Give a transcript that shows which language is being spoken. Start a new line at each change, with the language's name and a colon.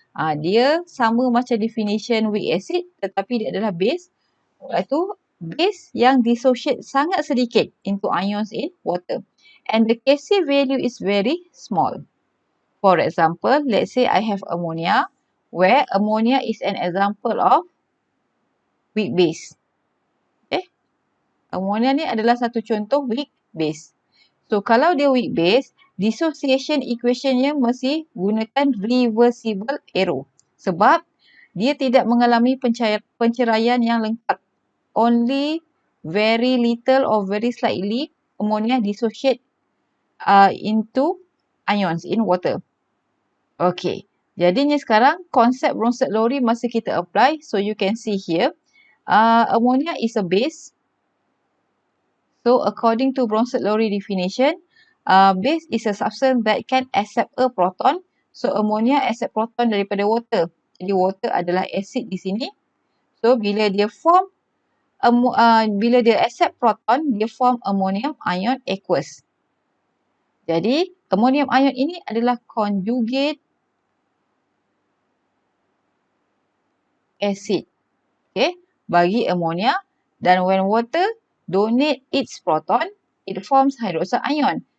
Malay: Dia sama macam definition weak acid, tetapi dia adalah base, iaitu base yang dissociate sangat sedikit
English: into ions in water. And the Kc value is very small. For example, let's say I have ammonia, where ammonia is an example of weak base. Okay?
Malay: Ammonia ni adalah satu contoh weak base. So, kalau dia weak base, dissociation equationnya mesti gunakan reversible arrow. Sebab dia tidak mengalami penceraian yang lengkap.
English: Only very little or very slightly ammonia dissociate into ions in water. Okay.
Malay: Jadinya sekarang konsep BRØNSTED-LOWRY masih kita apply.
English: So you can see here, ammonia is a base. So according to BRØNSTED-LOWRY definition, base is a substance that can accept a proton. So ammonia accept proton daripada water.
Malay: Jadi water adalah acid di sini.
English: So bila dia form, bila dia accept proton, dia form ammonium ion aqueous.
Malay: Jadi ammonium ion ini adalah conjugate acid, okay, bagi ammonia, dan
English: when water donate its proton, it forms hydroxide ion.